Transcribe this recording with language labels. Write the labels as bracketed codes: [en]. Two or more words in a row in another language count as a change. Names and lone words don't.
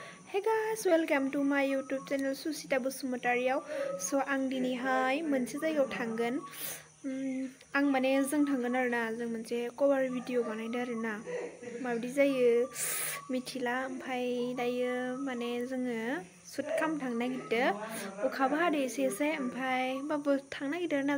[en] Hey guys, welcome to my YouTube channel Susita Basumatariyaw. [brx] So आं दिनैहाय मोनसे जायगायाव थांगोन। आं माने जों थांगोन आरोना जों मोनसे [en] cover video [brx] बानायदों आरोना माबायदि जायो मिथिला ओमफ्राय दायो माने जोङो शुट खालामनो थांनो नागिरदों अखाबो हादों एसे ओमफ्राय होमबाबो थांनो नागिरदों आरोना